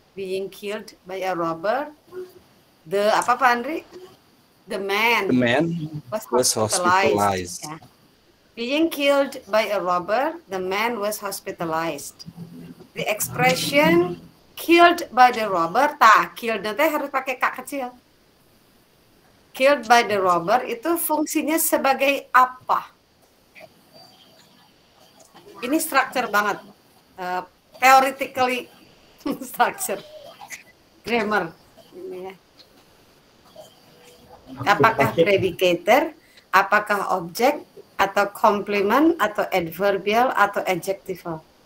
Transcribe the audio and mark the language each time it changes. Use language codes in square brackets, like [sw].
[en] Being killed by a robber, [id] apa Pak Andri? [en] The man was hospitalized. Ya. Being killed by a robber, the man was hospitalized. The expression killed by the robber, killed [id] nanti harus pakai K kecil. [en] Killed by the robber [id] itu fungsinya sebagai apa? Ini structure banget. [en] Theoretically structure. Grammar. [id] Ini ya. Apakah predicator, apakah objek, atau complement, atau adverbial, atau adjectival.